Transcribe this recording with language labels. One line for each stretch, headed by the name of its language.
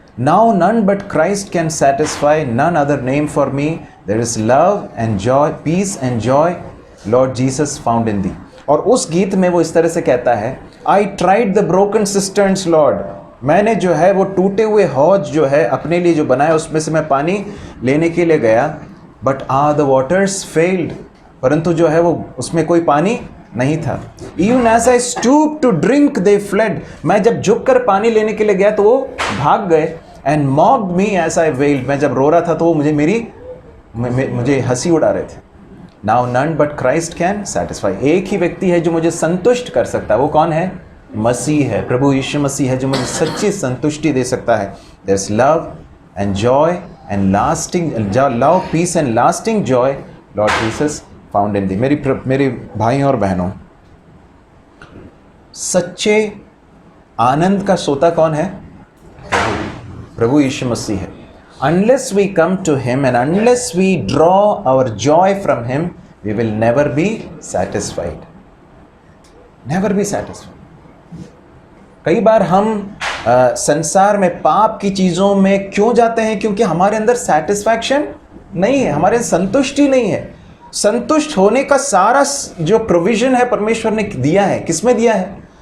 English: Now none but Christ can satisfy, none other name for me. There is love and joy, peace and joy, Lord Jesus found in thee.
Hindi: और उस गीत में वो इस तरह से कहता है,
English: I tried the broken cisterns, Lord.
Hindi: मैंने जो है वो टूटे हुए हौज जो है अपने लिए जो बनाया उसमें से मैं पानी लेने के लिए गया, बट
English: the waters failed.
Hindi: परंतु जो है वो उसमें कोई पानी नहीं था.
English: Even as I stooped to drink they fled.
Hindi: मैं जब झुक कर पानी लेने के लिए गया तो वो भाग गए.
English: And mocked me as I wailed.
Hindi: मैं जब रो रहा था तो वो मुझे हंसी उड़ा रहे थे.
English: Now none but Christ can satisfy.
Hindi: एक ही व्यक्ति है जो मुझे संतुष्ट कर सकता है. वो कौन है? मसीह है, प्रभु यीशु मसीह है जो मुझे सच्ची संतुष्टि दे सकता है.
English: There's love and joy and lasting love, peace and lasting joy, Lord Jesus found in thee.
Hindi: मेरे भाइयों और बहनों, सच्चे आनंद का सोता कौन है? प्रभु यीशु मसीह है.
English: Unless we come to him and unless we draw our joy from him, we will never be satisfied. Never be satisfied.
Hindi: कई बार हम संसार में पाप की चीज़ों में क्यों जाते हैं? क्योंकि हमारे अंदर सेटिस्फैक्शन नहीं है, हमारे संतुष्टि नहीं है. संतुष्ट होने का सारा जो प्रोविज़न है परमेश्वर ने दिया है. किसमें दिया है?